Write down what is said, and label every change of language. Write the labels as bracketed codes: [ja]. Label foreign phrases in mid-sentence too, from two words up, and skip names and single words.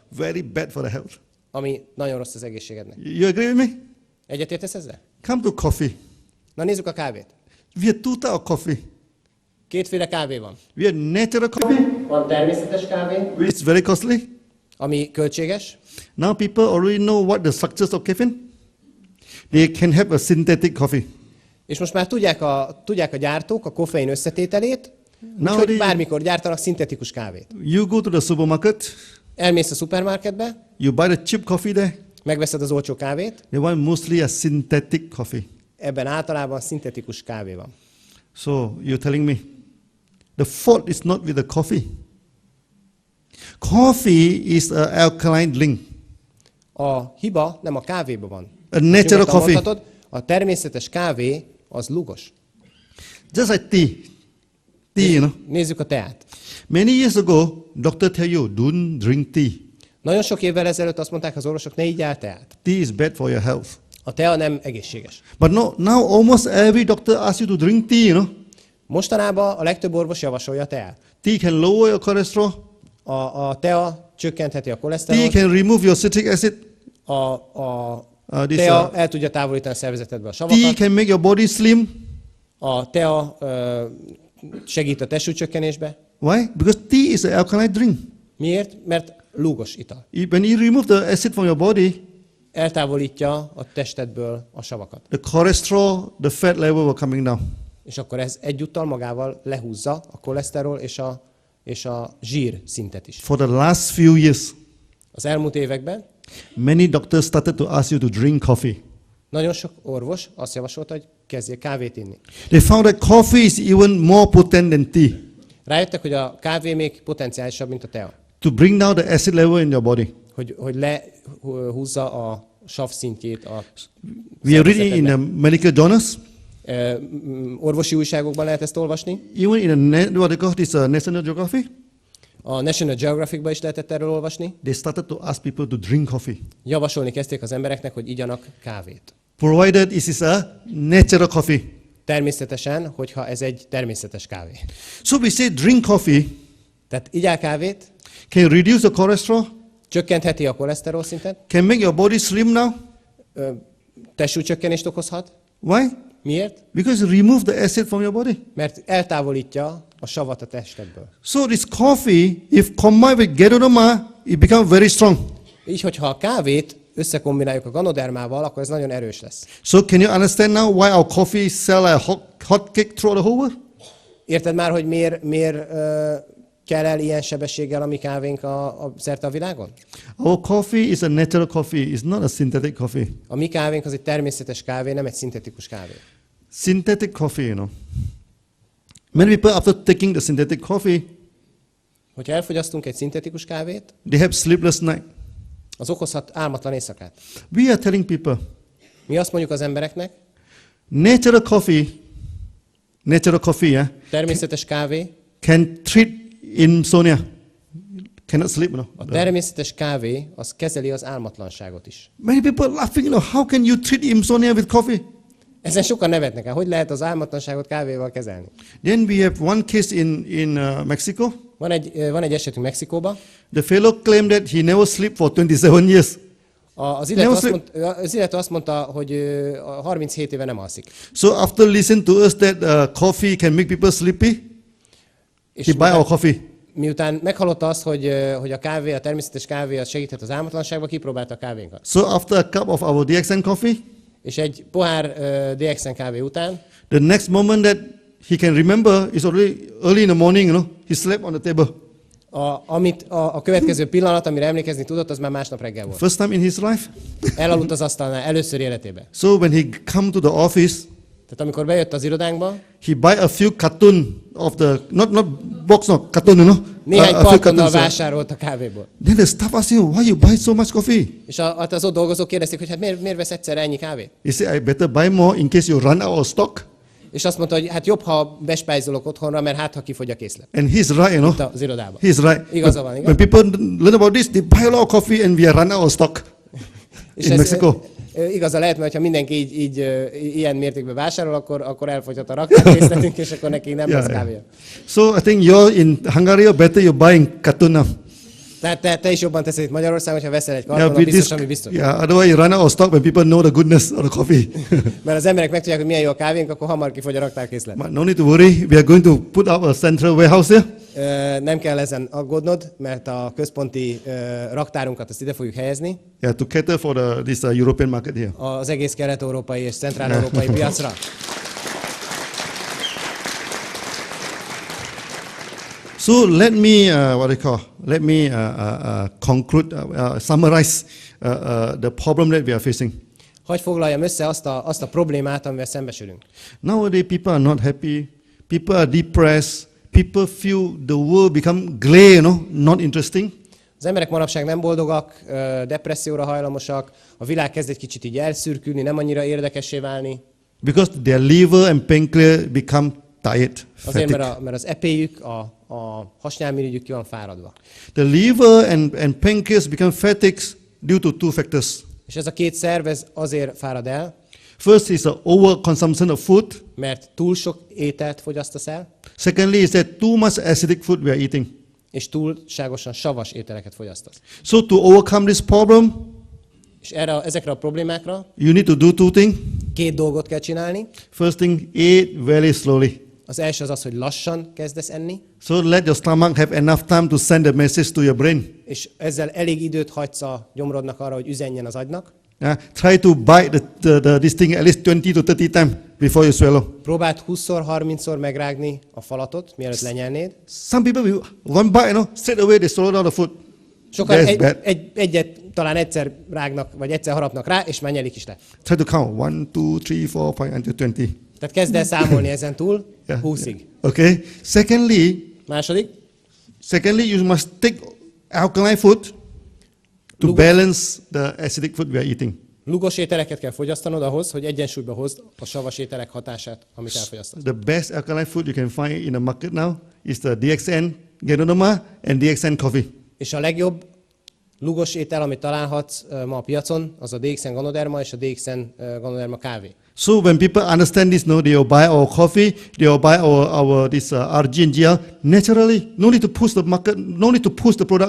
[en] very bad for the health. [hu] ami nagyon rossz az egészségednek. [en] You agree with me? [hu] Egyetértesz ezzel? [en] Come to coffee. [hu] Na nézzük a kávét. [en] We have two types of coffee. [hu] Kétféle kávé van. [en] We have natural coffee, [hu] Van természetes kávé, [en] which is very costly. [hu] ami költséges. [en] Now people already know what the structures of caffeine. They can have a synthetic coffee. [hu] És most már tudják a gyártók a koffein összetételét, [en] Nowadays- [hu] úgyhogy bármikor gyártanak szintetikus kávét. [en] You go to the supermarket, [hu] Elmész a szupermarketbe, [en] you buy the cheap coffee there. [hu] megveszed az olcsó kávét, [en] They want mostly a synthetic coffee. [hu] ebben általában szintetikus kávé van. [en] So you're telling me the fault is not with the coffee. Coffee is an alkaline drink. [hu] A hiba nem a kávéban van. [en] A natural [hu] Nyugodtan [en] coffee. [hu] mondhatod, a természetes kávé az lúgos. [en] Just like tea. Tea, you know. [hu] Nézzük a teát. [en] Many years ago, doctor tell you, don't drink tea. [hu] Nagyon sok évvel ezelőtt azt mondták az orvosok, ne így el teát. [en] Tea is bad for your health. [hu] A tea nem egészséges. [en] But no, now almost every doctor asks you to drink tea, you know. [hu] Mostanában a legtöbb orvos javasolja a teát. [en] Tea can lower your cholesterol. [hu] A tea csökkentheti a [en] Tea [hu] koleszterolt. [en] can remove your citric acid. [hu] A [en] This, [hu] tea el tudja távolítani a szervezetedből a [en] Tea [hu] savakat. [en] can make your body slim. [hu] A tea segít a testsúlycsökkenésbe. [en] Why? Because tea is an alkaline drink. [hu] Miért? Mert lúgos ital. [en] When you remove the acid from your body, [hu] Eltávolítja a testedből a savakat. [en] the cholesterol, the fat level will coming down. [hu] És akkor ez egyúttal magával lehúzza a koleszterol és a zsír szintet is. [en] For the last few years, [hu] Az elmúlt években [en] many doctors started to ask you to drink coffee. [hu] nagyon sok orvos azt javasolta, hogy kezdjél kávét inni. [en] They found that coffee is even more potent than tea [hu] Rájöttek, hogy a kávé még potenciálisabb, mint a tea. [en] to bring down the acid level in your body. [hu] Hogy lehúzza a sav szintjét a [en] We are reading in the medical journals, [hu] orvosi újságokban lehet ezt olvasni. [en] even in what they call this National Geographic. [hu] A National Geographicban is lehetett erről olvasni. [en] They started to ask people to drink coffee, [hu] Javasolni kezdték az embereknek, hogy igyanak kávét. [en] provided it is a natural coffee. [hu] Természetesen, hogyha ez egy természetes kávé. [en] So we say drink coffee [hu] Tehát igyál kávét, [en] can reduce the cholesterol, [hu] csökkentheti a koleszterol szintet, [en] can make your body slim now. [hu] testsúlycsökkenést okozhat. [en] Why? [hu] Miért? [en] Because you remove the acid from your body. [hu] Mert eltávolítja a savat a testedből. [en] So this coffee, if combined with ganoderma, it becomes very strong. [hu] Így, hogyha a kávét összekombináljuk a ganodermával, akkor ez nagyon erős lesz. [en] So can you understand now why our coffee sell a hot cake throughout the whole world? [hu] Érted már, hogy miért kell el ilyen sebességgel a mi kávénk szerte a világon? [en] Our coffee is a natural coffee, it's not a synthetic coffee. [hu] A mi kávénk az egy természetes kávé, nem egy szintetikus kávé. [en] Synthetic coffee, you know. Many people after taking the synthetic coffee, [hu] hogyha elfogyasztunk egy szintetikus kávét, [en] they have sleepless night. [hu] az okozhat álmatlan éjszakát. [en] We are telling people, [hu] Mi azt mondjuk az embereknek, [en] natural coffee, yeah, [hu] természetes kávé, [en] can treat insomnia. Cannot sleep, no. [hu] a természetes kávé az kezeli az álmatlanságot is. [en] Many people are laughing, you know, how can you treat insomnia with coffee? [hu] Ezen sokan nevetnek el. Hogy lehet az álmatlanságot kávéval kezelni? [en] Then we have one case in Mexico. [hu] Van egy esetünk Mexikóban. [en] The fellow claimed that he never slept for 27 years. [hu] Az illető azt mondta, hogy 37 éve nem alszik. [en] So after listening to us that coffee can make people sleepy, he buy our coffee. [hu] Miután meghallotta azt, hogy a kávé, a természetes kávé az segíthet az álmatlanságba, kipróbálta a kávénkat. [en] So after a cup of our DXN coffee, [hu] és egy pohár DXN kávé után, [en] the next moment that he can remember is already early in the morning, you know, he slept on the table. [hu] A következő pillanat, amire emlékezni tudott, az már másnap reggel volt. [en] First time in his life. [hu] Elaludt az asztalnál, először életében. [en] So when he come to the office, [hu] tehát amikor bejött az irodánkba, [en] he buy a few carton of the not box, no carton, you know. [hu] Néhány kartonnal vásárolt a kávéból. [en] Then the staff asked you, why you buy so much coffee? [hu] És az ott dolgozók kérdezték, hogy hát miért vesz egyszerre ennyi kávét? [en] He said, I better buy more in case you run out of stock. [hu] És azt mondta, hogy hát jobb, ha bespájzolok otthonra, mert hát ha kifogy a készlet. [en] And he's right, you know. [hu] Az irodában. [en] He's right. [hu] Igaza van, igaz? [en] When people learn about this, they buy a lot of coffee and we are run out of stock in Mexico. [hu] Igaza lehet, mert ha mindenki így ilyen mértékben vásárol, akkor elfogyhat a raktárkészletünk, és akkor neki nem lesz kávéja. [en] So I think you're in Hungary, better you're buying carton now. [hu] Tehát te is jobban teszed itt Magyarországon, hogyha veszel egy kartonat, biztos, ami biztos. [en] Yeah, otherwise you run out of stock when people know the goodness of the coffee. [hu] Mert az emberek megtudják, hogy milyen jó a kávénk, akkor hamar kifogy a raktárkészlet. [en] But no need to worry, we are going to put up a central warehouse here. [hu] Nem kell ezen aggódnod, mert a központi raktárunkat azt ide fogjuk helyezni. [en] Yeah, to cater for this European market here. [hu] Az egész kelet-európai és centrál-európai piacra. [en] So let me conclude, summarize the problem that we are facing. [hu] Hadd foglaljam össze azt a problémát, amivel szembesülünk. [en] Nowadays people are not happy, people are depressed, people feel the world become grey, you know, not interesting. [hu] Az emberek manapság nem boldogak, depresszióra hajlamosak, a világ kezd egy kicsit így elszürkülni, nem annyira érdekessé válni. [en] Because their liver and pancreas become tired. [hu] Azért, mert az epéjük, a hasnyálmirigyük ki van fáradva. [en] The liver and pancreas become fatigued due to two factors. [hu] És ez a két szerv azért fárad el. [en] First is the overconsumption of food. [hu] Mert túl sok ételt fogyasztasz el. [en] Secondly is that too much acidic food we are eating. [hu] És túlságosan savas ételeket fogyasztasz. [en] So to overcome this problem, [hu] és ezekre a problémákra, [en] you need to do two things. [hu] Két dolgot kell csinálni. [en] First thing, eat very slowly. [hu] Az első az, hogy lassan kezdesz enni. [en] So let your stomach have enough time to send the message to your brain. [hu] És ezzel elég időt hagysz a gyomrodnak arra, hogy üzenjen az agynak. [en] Try to bite this thing at least 20 to 30 times before you swallow. [hu] Próbáld 20-szor, 30-szor megrágni a falatot, mielőtt lenyelnéd. [en] Some people will one bite, you know, straight away they swallow down the food. [hu] Sokan egyet talán egyszer rágnak, vagy egyszer harapnak rá, és már nyelik is le. [en] Try to count 1, 2, 3, 4, 5 until 20. [hu] Tehát kezd el számolni ezen túl 20-ig. [en] Yeah. Okay. [hu] Második. [en] Secondly, you must take alkaline food to balance the acidic food we are eating. [hu] Lugos ételeket kell fogyasztanod ahhoz, hogy egyensúlyba hozd a savas ételek hatását, amit elfogyasztasz. [en] The best alkaline food you can find in the market now is the DXN ganoderma and DXN coffee. [hu] És a legjobb lugos étel, amit találhatsz ma a piacon, az a DXN ganoderma és a DXN ganoderma kávé. [en] So when people understand this, no, they will buy our coffee, they will buy our this RGNGL naturally. No need to push the market, no need to push the product.